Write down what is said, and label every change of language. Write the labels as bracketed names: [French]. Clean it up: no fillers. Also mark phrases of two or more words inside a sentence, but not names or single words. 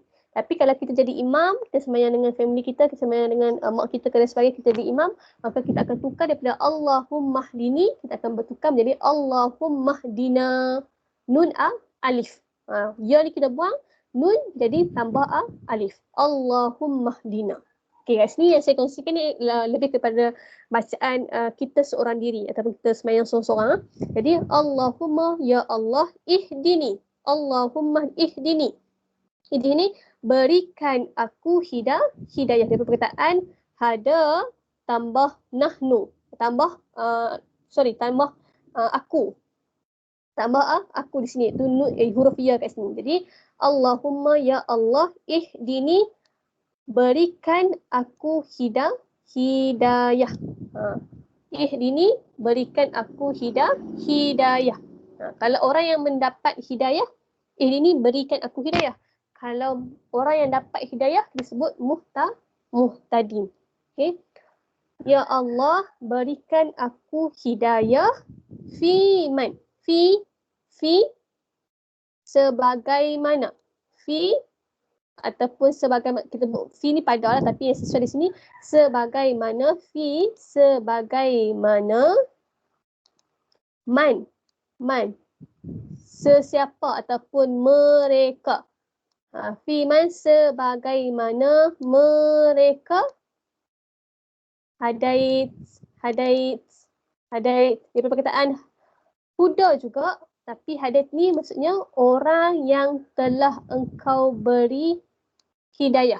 [Malay] Tapi kalau kita jadi imam, kita sembahyang dengan family kita sembahyang dengan mak kita dan sebagainya, kita jadi imam, maka kita akan tukar daripada [Arabic] اللهم اهدني, [Malay] kita akan bertukar menjadi [Arabic] اللهم اهدنا. [Malay] Nun alif. Ya ni kita buang, nun jadi tambah alif. [Arabic] اللهم اهدنا. [Malay] Okey guys, ni yang saya kongsikan ni lebih kepada bacaan kita seorang diri ataupun kita sembahyang seorang-seorang. [Arabic] Jadi اللهم يا الله اهدني. اللهم اهدني. [Malay] Ihdini berikan aku hidayah. Dari perkataan hada tambah nahnu, tambah tambah aku. Tambah aku di sini, itu huruf ya kat sini. Jadi [Arabic] اللهم يا الله اهدني, [Malay] berikan aku hidayah. Ihdini, berikan aku hidayah. Kalau orang yang mendapat hidayah, ihdini, berikan aku hidayah. Kalau orang yang dapat hidayah disebut muhtadin. Okay. Ya Allah, berikan aku hidayah [Arabic] في من. [Malay] Fi sebagaimana. Fi ataupun sebagaimana, kita fi ni pada lah, tapi yang sesuai di sini sebagaimana. Fi sebagaimana man sesiapa ataupun mereka. [Arabic] في من [Malay] sebagaimana mereka hadait dia perkataan huda juga, tapi hadait ni maksudnya orang yang telah engkau beri hidayah.